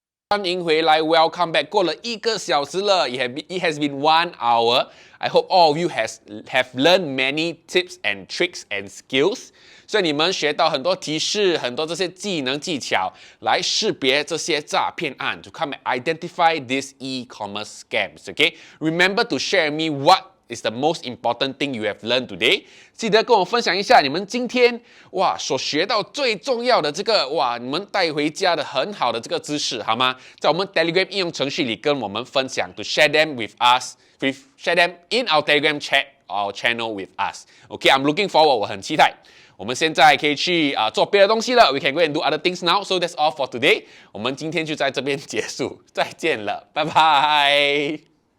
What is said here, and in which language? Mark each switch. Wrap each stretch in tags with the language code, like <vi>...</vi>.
<zh>欢迎回来</zh> <en>，Welcome back。</en> <zh>过了1个小时了</zh> <en>，it has been 1 hour. I hope all of you have learned many tips and tricks and skills.</en> <zh>所以你们学到很多提示，很多这些技能技巧来识别这些诈骗案 ，</zh> <en>to come and identify these e-commerce scams. Okay, remember to share me what is the most important thing you have learned today.</en> <zh>记得跟我分享一下你们今天所学到最重要的这个你们带回家的很好的这个知识，好吗？在我们 Telegram 应用程序里跟我们分享</zh> <en>，to share them with us, share them in our Telegram chat, our channel with us. Okay, I'm looking forward.</en> <zh>我很期待。我们现在可以去做别的东西了。</zh> <en>We can go and do other things now. So that's all for today.</en> <zh>我们今天就在这边结束，再见了，拜拜。</zh>